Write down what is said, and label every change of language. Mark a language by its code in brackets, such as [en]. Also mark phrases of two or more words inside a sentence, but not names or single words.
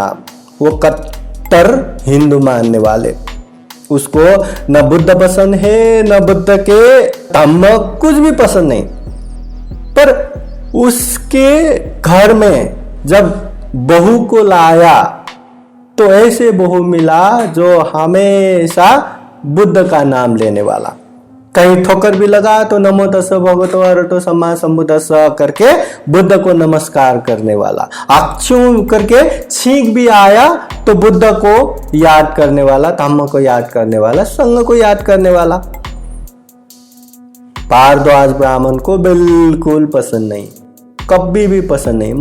[hi] वो कट्टर हिंदू मानने वाले, उसको न बुद्ध पसंद है न बुद्ध के धम्म कुछ भी पसंद नहीं। पर उसके घर में जब बहू को लाया तो ऐसे बहू मिला जो हमेशा बुद्ध का नाम लेने वाला, कहीं ठोकर भी लगा तो [pi] नमो तस्स भगवतो अरहतो सम्मा सम्बुद्धस्स [hi] करके बुद्ध को नमस्कार करने वाला, अक्षुं करके छींक भी आया तो बुद्ध को याद करने वाला, धम्म को याद करने वाला, संघ को याद करने वाला। भारद्वाज ब्राह्मण को बिल्कुल पसंद नहीं, कभी भी पसंद नहीं।